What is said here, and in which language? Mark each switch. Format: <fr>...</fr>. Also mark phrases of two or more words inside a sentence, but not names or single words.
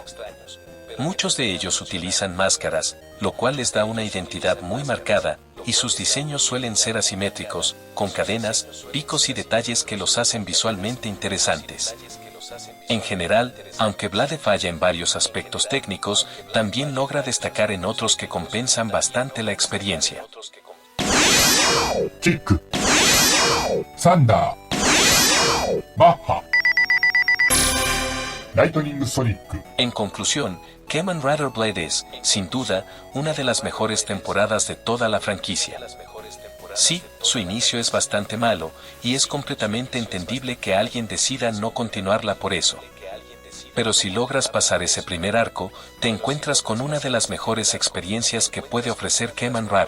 <es>Muchos de ellos utilizan máscaras, lo cual les da una identidad muy marcada, y sus diseños suelen ser asimétricos, con cadenas, picos y detalles que los hacen visualmente interesantes. En general, aunque Blade falla en varios aspectos técnicos, también logra destacar en otros que compensan bastante la experiencia.</es> <en>kick thunder mach lightning sonic</en> <es>En conclusión, Kamen Rider Blade es, sin duda, una de las mejores temporadas de toda la franquicia. Sí, su inicio es bastante malo, y es completamente entendible que alguien decida no continuarla por eso. Pero si logras pasar ese primer arco, te encuentras con una de las mejores experiencias que puede ofrecer Kamen Rider.</es>